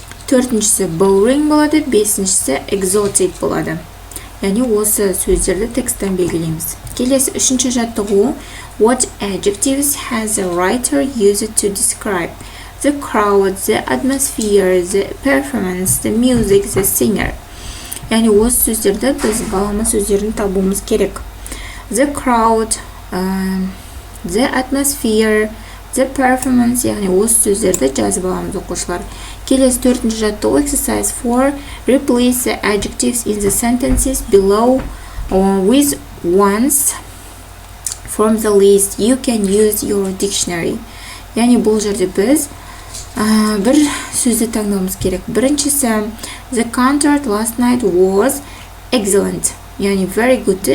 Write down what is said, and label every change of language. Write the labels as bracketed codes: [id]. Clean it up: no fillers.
[kk] Төртіншісі boring болады. Бесіншісі exotic болады. Яғни осы сөздерді тексттен белгілейміз. Келесі үшінші жаттығу [en] What adjectives has the writer used to describe the crowd, the atmosphere, the performance, the music, the singer? [kk] Яғни осы сөздерді біз балама сөздерін табуымыз керек. [en] The crowd, the atmosphere, the performance, [kk] яғни осы сөздерді жазып аламыз оқушылар. Келесі төртінші жаттығу Exercise 4. [en] Replace the adjectives in the sentences below with ones from the list. You can use your dictionary. [kk] Яғни бұл жерде біз бір сөзді таңдауымыз керек. [en] Біріншісі The concert last night was excellent. Яғни very good.